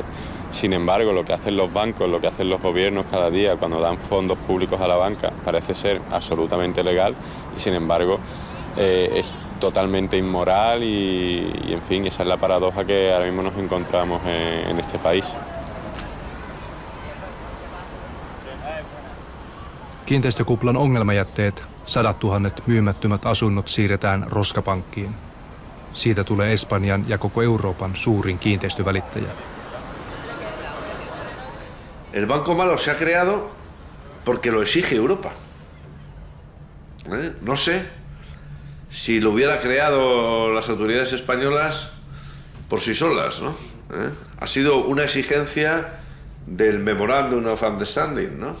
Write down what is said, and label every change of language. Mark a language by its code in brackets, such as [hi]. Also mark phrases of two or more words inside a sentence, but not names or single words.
[es] Sin embargo, lo que hacen los bancos, lo que hacen los gobiernos cada día cuando dan fondos públicos a la banca parece ser absolutamente legal y sin embargo es totalmente inmoral y en fin, esa es la paradoja que ahora mismo nos encontramos en este país. [fi] Kiinteistökuplan ongelmajätteet, 100 000 myymättömät asunnot siirretään roskapankkiin. Siitä tulee Espanjan ja koko Euroopan suurin kiinteistövälittäjä. [es] El Banco Malo se ha creado porque lo exige Europa. No sé si lo hubiera creado las autoridades españolas por sí solas, ¿no? Ha sido una exigencia del [en] Memorandum of Understanding, [es] ¿no?